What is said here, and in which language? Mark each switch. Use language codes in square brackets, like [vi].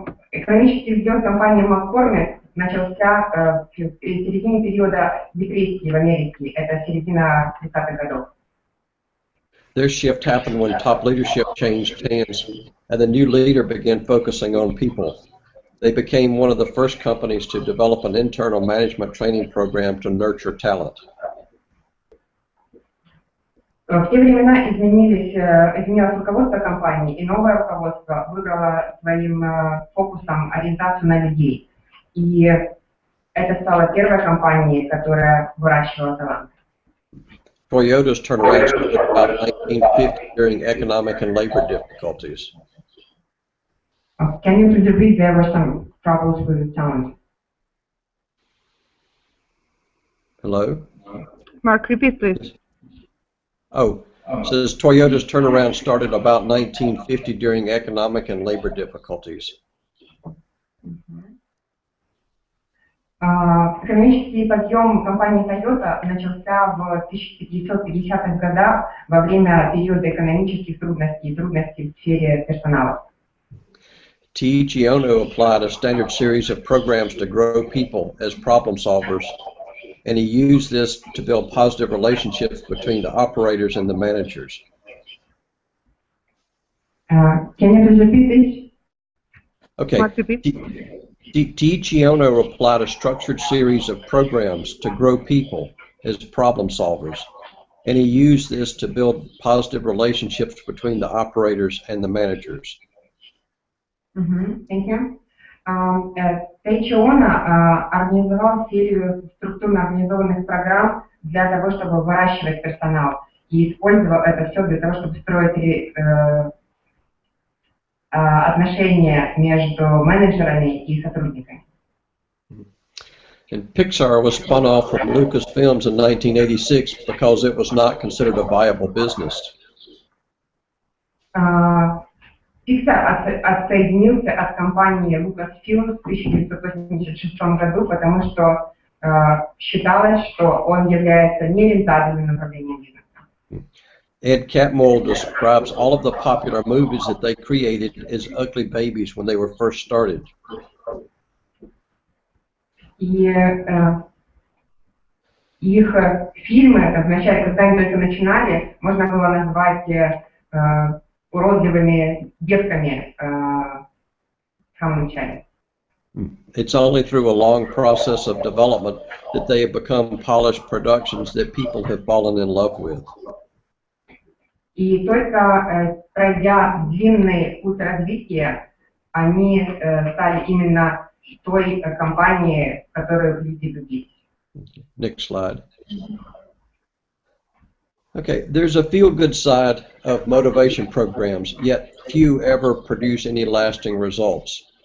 [ru] Экономический взлет компании McCormick начался в середине периода депрессии в Америке, это середина 30-х годов. [en] Their shift happened when top leadership changed hands and the new leader began focusing on people. They became one of the first companies to develop an internal management training program to nurture talent. [ru] В те времена изменилось руководство компании, и новое руководство выбрало своим фокусом ориентацию на людей. И это стала первой компанией, которая выращивала талант. [en] Toyota's turnaround started about 1950 during economic and labor difficulties. Can you please repeat? There were some troubles with the sound. Hello? Mark, repeat, please. Oh, it says Toyota's turnaround started about 1950 during economic and labor difficulties. [ru] Экономический подъем компании Toyota начался в 1950-х годах во время периода экономических трудностей и трудностей в сфере персонала. [en] T.G. Ono applied a standard series of programs to grow people as problem solvers, and he used this to build positive relationships between the operators and the managers. Can you please repeat this? Okay. Mark, repeat. T.G. Ono applied a structured series of programs to grow people as problem solvers, and he used this to build positive relationships between the operators and the managers. Thank you. [ru] Тейчи Оно организовал серию структурно организованных программ для того, чтобы выращивать персонал. и использовал это все для того, чтобы строить отношения между менеджерами и сотрудниками. [en] And Pixar was spun off from Lucasfilms in 1986 because it was not considered a viable business. [ru] Pixar отсоединился от компании Lucasfilm в 1986 году, потому что считалось, что он является нерентабельным направлением бизнеса. [en] Ed Catmull describes all of the popular movies that they created as ugly babies when they were first started. [ru] И их фильмы, вначале, когда они только начинали, можно было назвать уродливыми детками в самом начале. [en] It's only through a long process of development that they have become polished productions that people have fallen in love with. [ru] И только пройдя длинный путь развития, они стали именно той компанией, которую люди любили. [en] Next slide. Okay, there's a feel-good side of motivation programs, yet few ever produce any lasting results.